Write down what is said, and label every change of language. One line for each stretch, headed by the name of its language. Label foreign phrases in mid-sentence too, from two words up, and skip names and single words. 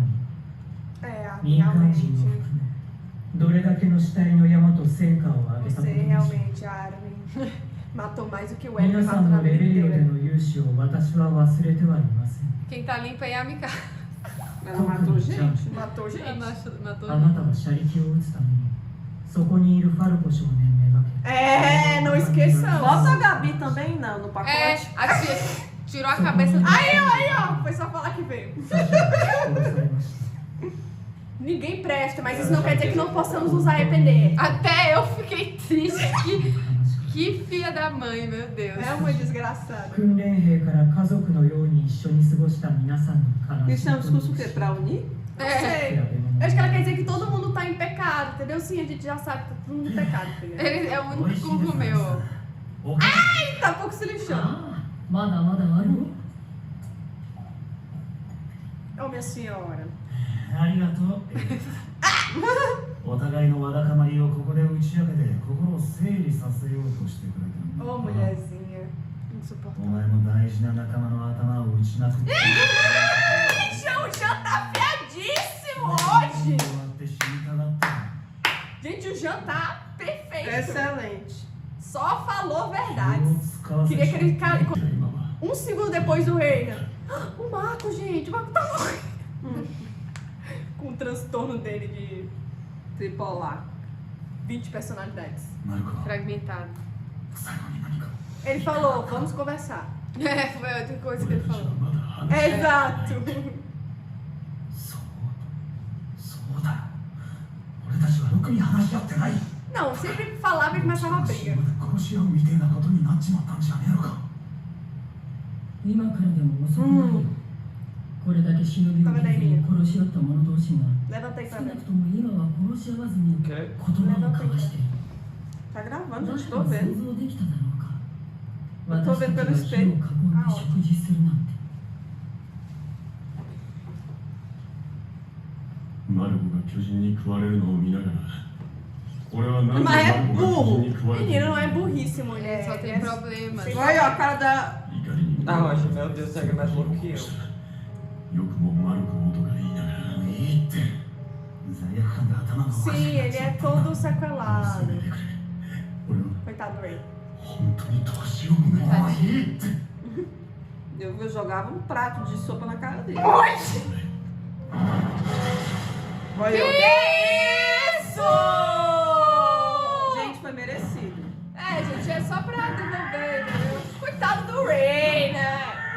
Portuguese: É,
Japanese: 意味民間人を
Portuguese: realmente.
Japanese: 含めどれだけの死体の山と戦果を上げたこと
Portuguese: Você
Japanese: でしょう
Portuguese: realmente, Armin, matou mais do que o Eric
Japanese: 皆さ
Portuguese: matou
Japanese: ん
Portuguese: na
Japanese: の
Portuguese: vida
Japanese: レベリオで
Portuguese: inteira.
Japanese: の勇姿を私は忘れてはいません
Portuguese: Quem tá limpa aí é a Mika. Ela matou gente. Matou gente. Matou
Japanese: あなたは車力を撃つためにそこにいるファルコ少年めがけ
Portuguese: É, não esqueçamos. Bota a Gabi também no pacote. É, a tia tirou a cabeça do... Aí, ó, foi só falar que veio.
Japanese: サシャが殺されました
Portuguese: Ninguém presta, mas isso não quer dizer que não possamos nos arrepender. Até eu fiquei triste.
Japanese: 悲しく
Portuguese: Que filha da mãe, meu Deus. É uma desgraçada.
Japanese: 訓練兵から家族のように一緒に過ごした皆さんの悲し
Portuguese: Isso é um
Japanese: み
Portuguese: discurso o quê? Pra unir? Não É, sei. Eu acho que ela quer dizer que todo mundo tá em pecado, entendeu? Sim, a gente já sabe que tá todo mundo em pecado, entendeu? ele é o
Japanese: 美
Portuguese: único
Japanese: 味しい
Portuguese: culpo
Japanese: です
Portuguese: meu.
Japanese: おかしい
Portuguese: Ih, tá pouco se lixando.
Japanese: ああまだまだある
Portuguese: Ô, minha senhora.
Japanese: ありがとうお互いのわだかまりをここで打ち明けて心を整理させようとしてくれたんだ
Portuguese: Ô, mulherzinha.
Japanese: お
Portuguese: Insuportável.
Japanese: 前も大事な仲間の頭を打ちまくって
Portuguese: Gente, o Jean tá afiadíssimo hoje.
Japanese: 終わって死にたがった
Portuguese: Gente, o Jean tá perfeito. Excelente. Só falou
Japanese: 気を
Portuguese: verdades.
Japanese: 使わせ
Portuguese: Queria que ele... cara,
Japanese: 今は
Portuguese: Um segundo depois do Reina. O Marco, gente. O Marco tá morrendo. Com o transtorno dele de Tripolar. 20 personalidades. マルコ Fragmentado.
Japanese: 最後に何か
Portuguese: Ele falou, vamos conversar. É, foi outra coisa que
Japanese: 俺
Portuguese: ele
Japanese: たちは
Portuguese: falou.
Japanese: まだ話
Portuguese: Exato.
Japanese: そうだ俺たちはろくに話し合ってない
Portuguese: Não, sempre falava e começava a
Japanese: 殺
Portuguese: briga.
Japanese: し合うみてえなことになっちまったんじゃねえのか今からでも遅くないよこれだけ忍びを削り殺し合った者同士が
Portuguese: Levanta aí
Japanese: 少
Portuguese: pra
Japanese: な
Portuguese: ver.
Japanese: くとも今は殺し合わずに
Portuguese: O
Japanese: 言
Portuguese: quê?
Japanese: 葉を交わしている
Portuguese: Tá gravando,
Japanese: 誰
Portuguese: gente.
Japanese: か
Portuguese: Tô
Japanese: 想
Portuguese: vendo.
Japanese: 像できただろうか
Portuguese: Eu tô
Japanese: 私
Portuguese: vendo
Japanese: た
Portuguese: pelo
Japanese: ちが火を囲ん
Portuguese: espelho.
Japanese: で食事するなんてマルコが巨人に食われるのを見ながら俺は何で
Portuguese: Mas é
Japanese: マルコが巨人に食われて
Portuguese: Menino, não é burrice, mulher. Só tem É- problemas. Olha, ó, a cara da.
Japanese: 怒りに
Portuguese: Ah, Rocha, meu Deus, você é mais louco que eu.
Japanese: よくもマルコとか言いながらいいって罪悪感で頭がおかしくなっ
Portuguese: Sim, ele
Japanese: ちまっ
Portuguese: é
Japanese: た
Portuguese: todo
Japanese: せ
Portuguese: sequelado.
Japanese: めてくれ俺は
Portuguese: Coitado do Ray.
Japanese: 本当にどうしようもないいいって
Portuguese: Eu jogava um prato de sopa na cara dele. Olha, eu. Isso! Gente, foi merecido. É, gente, é só pra devolver, entendeu? Coitado do Ray, né?